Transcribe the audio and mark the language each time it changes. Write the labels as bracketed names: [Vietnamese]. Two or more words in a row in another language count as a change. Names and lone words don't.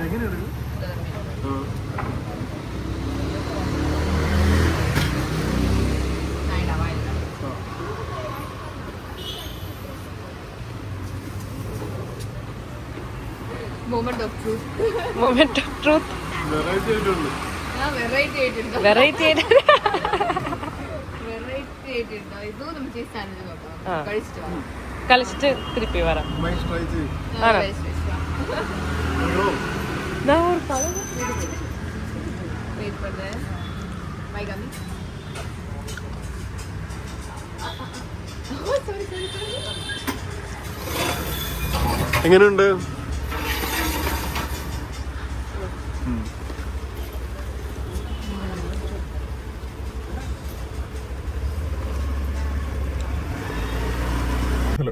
[English] moment of truth. [Malayalam] വെറൈറ്റി ആയിട്ടുണ്ട്. വെറൈറ്റി ആയിട്ടുണ്ട്. വെറൈറ്റി ഇതും നമ്മൾ [English] cheese sandwich [Malayalam] നോക്കാം. കഴിച്ചിട്ട് കളിച്ചിട്ട് തിരുപ്പി വരാം. ട്രൈ ചെയ്യും. [Tamil] நான் ஒரு பழம் வெயிட் பண்றேன். மைகாமி [Malayalam] എങ്ങനെയുണ്ട്? ഹലോ.